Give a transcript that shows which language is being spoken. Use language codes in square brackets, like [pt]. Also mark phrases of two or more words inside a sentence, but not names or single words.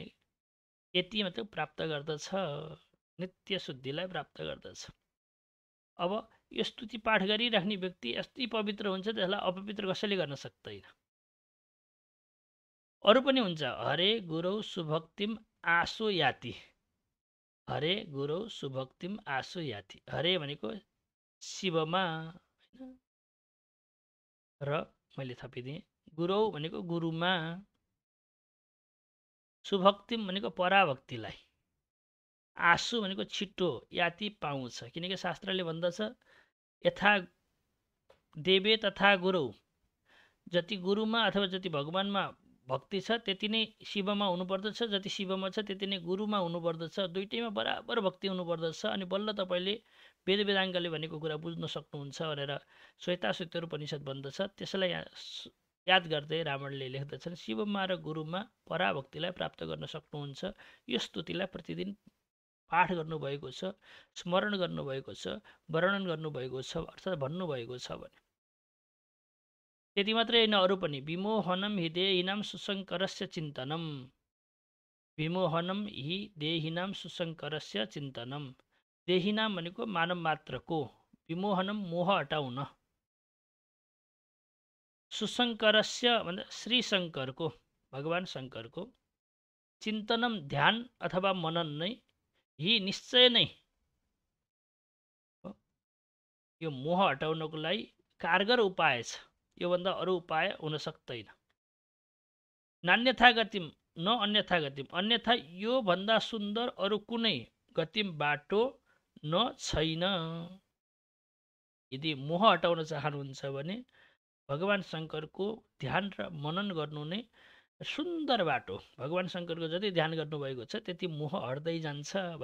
[ne] यति मतलब प्राप्त गर्दछ, नित्य शुद्धिलाई प्राप्त गर्दछ। अब यो स्तुति पाठ गरिराख्ने व्यक्ति यति पवित्र हुन्छ, त्यसलाई अपवित्र कसैले गर्न सक्दैन। अरू पनि हुन्छ। [sa] हरे गुरौ सुभक्तिम आसु याति। हरे गुरौ सुभक्तिम आसु याति। [ne] हरे भनेको शिवमा र मैले थपिदिएँ। गुरौ भनेको गुरुमा, सुभक्तिम भनेको पराभक्तिलाई, आसु भनेको छिटो, याति पाउँछ। किनकि शास्त्रले भन्दछ [sa] यथा देवे तथा गुरौ। [ne] जति गुरुमा अथवा जति भगवानमा भक्ति छ त्यति नै शिवमा हुनुपर्दछ, जति शिवमा छ त्यति नै गुरुमा हुनुपर्दछ। दुइटैमा बराबर भक्ति हुनुपर्दछ। अनि बल्ल तपाईँले वेद वेदाङ्गले भनेको कुरा बुझ्न सक्नुहुन्छ भनेर श्वेताश्वेतर उपनिषद भन्दछ। त्यसलाई याद गर्दै रावणले लेख्दछन्, शिवमा र गुरुमा पराभक्तिलाई प्राप्त गर्न सक्नुहुन्छ। यो स्तुतिलाई प्रतिदिन पाठ गर्नुभएको छ, स्मरण गर्नुभएको छ, वर्णन गर्नुभएको छ, अर्थात् भन्नुभएको छ भने। त्यति मात्रै होइन, अरू पनि। [sa] विमोहनम हि देहिनाम सुशङ्करस्य चिन्तनम। विमोहनम हि देहिनाम सुशङ्करस्य चिन्तनम। [ne] देहिनाम भनेको मानव मात्रको, विमोहनम मोह हटाउन, सुशङ्करस्य भन्दा श्री शङ्करको, भगवान शङ्करको, चिन्तनम ध्यान अथवा मनन नै हि निश्चय नै यो मोह हटाउनको लागि कारगर उपाय छ। योभन्दा अरू उपाय हुन सक्दैन। [sa] नान्यथा गतिम न अन्यथा गतिम। [ne] अन्यथा यो भन्दा सुन्दर अरू कुनै गतिम बाटो न छैन। यदि मोह हटाउन चाहनुहुन्छ भने भगवान शङ्करको ध्यान र मनन गर्नु नै सुन्दर बाटो। भगवान शङ्करको जति ध्यान गर्नुभएको छ त्यति मोह हट्दै जान्छ।